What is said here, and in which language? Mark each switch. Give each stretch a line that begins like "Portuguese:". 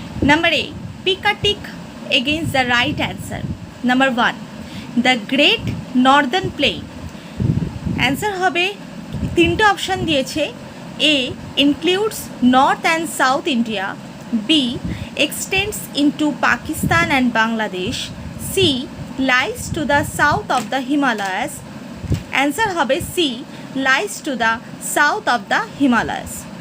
English: Number A, pick a tick against the right answer. Number 1, the great northern plain.
Bangla: Answer হবে, তিনটে option দিয়েছে।
English: A, includes north and south India. B, extends into Pakistan and Bangladesh. C, lies to the south of the Himalayas. Answer হবে C, lies to the south of the Himalayas.